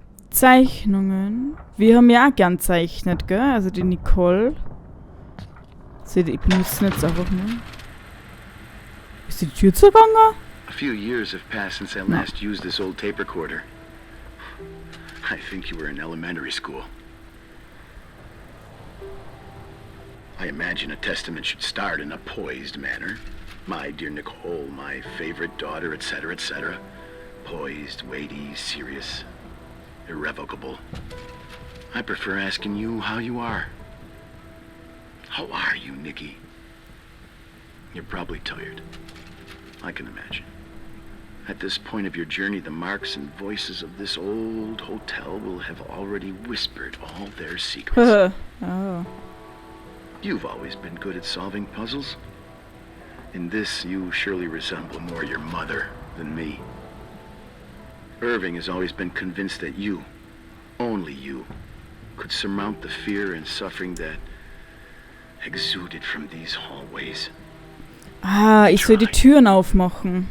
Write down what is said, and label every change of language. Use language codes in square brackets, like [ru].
[de] Zeichnungen. Wir haben ja auch gern zeichnet, gell? Also die Nicole. Seht ihr, ich benutze jetzt einfach nur. Ist die Tür zugegangen? [en] A few years have passed since I last used this old tape recorder. I think you were in elementary school. I imagine a testament should start in a poised manner. My dear Nicole, my favorite daughter, etc., etc. Poised, weighty, serious, irrevocable. I prefer asking you how you are. How are you, Nikki? You're probably tired. I can imagine. At this point of your journey, the marks and voices of this old hotel will have already whispered all their secrets. Oh. You've always been good at solving puzzles. In this, you surely resemble more your mother than me. Irving has always been convinced that you, only you, could surmount the fear and suffering that exuded from these hallways. [de] Ah, ich soll die Türen aufmachen.